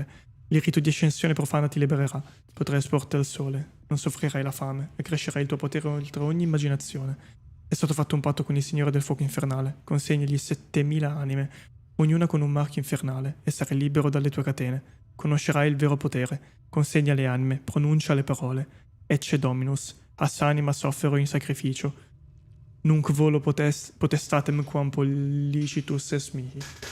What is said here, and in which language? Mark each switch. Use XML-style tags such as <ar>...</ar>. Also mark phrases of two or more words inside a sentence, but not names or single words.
<it>Il rito di ascensione profana ti libererà, potrai esporti al sole, non soffrirai la fame e crescerai il tuo potere oltre ogni immaginazione. È stato fatto un patto con il Signore del Fuoco Infernale, consegnagli 7000 anime, ognuna con un marchio infernale, e sarai libero dalle tue catene. Conoscerai il vero potere, consegna le anime, pronuncia le parole.</it> <la>Ecce Dominus, as anima soffero in sacrificio. Nunc volo potestatem quam pollicitus es mihi.</la>